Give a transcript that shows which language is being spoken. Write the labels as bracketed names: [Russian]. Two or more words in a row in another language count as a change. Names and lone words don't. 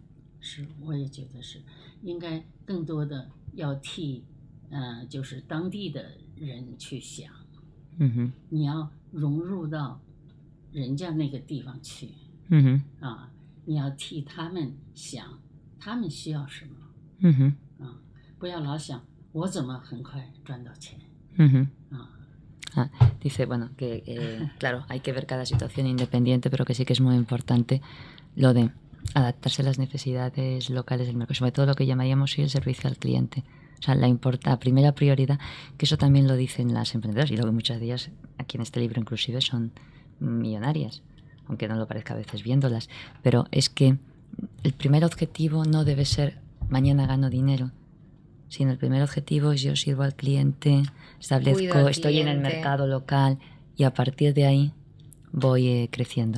[Chinese] 是，我也觉得是，应该更多的要替就是当地的人去想。你要融入到人家那个地方去，你要替他们想，他们需要什么，不要老想我怎么很快赚到钱。 [Spanish] Dice, bueno, que claro, hay que ver cada situación independiente, pero que sí que es muy importante lo de adaptarse a las necesidades locales del mercado, sobre todo lo que llamaríamos el servicio al cliente. O sea, la primera prioridad, que eso también lo dicen las emprendedoras, y luego muchas de ellas aquí en este libro inclusive son millonarias, aunque no lo parezca a veces viéndolas, pero es que el primer objetivo no debe ser mañana gano dinero, sino el primer objetivo es yo sirvo al cliente, estoy en el mercado local y a partir de ahí voy creciendo.